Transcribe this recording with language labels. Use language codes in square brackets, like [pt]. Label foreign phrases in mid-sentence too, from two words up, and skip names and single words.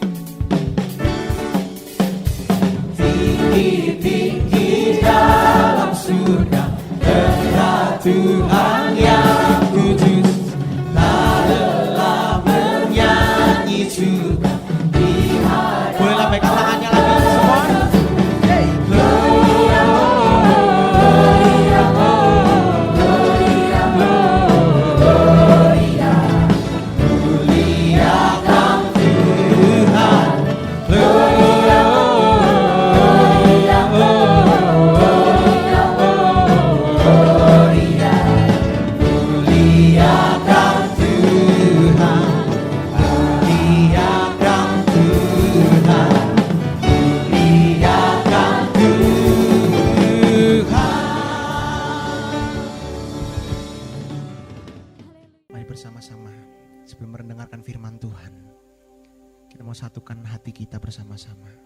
[id] tinggi-tinggi dalam surga, tempat Tuhan yang kudus, tak lelah menyanyi juga. Boleh lambaikan tangannya lagi semua. Hey. [la] Gloria, gloria, gloria, gloria, [id] muliakan Tuhan. [la] Gloria, gloria, gloria, gloria, [id] muliakan Tuhan. Muliakan Tuhan, muliakan Tuhan. Mari bersama-sama sebelum mendengarkan firman Tuhan, kita mau satukan hati kita bersama-sama.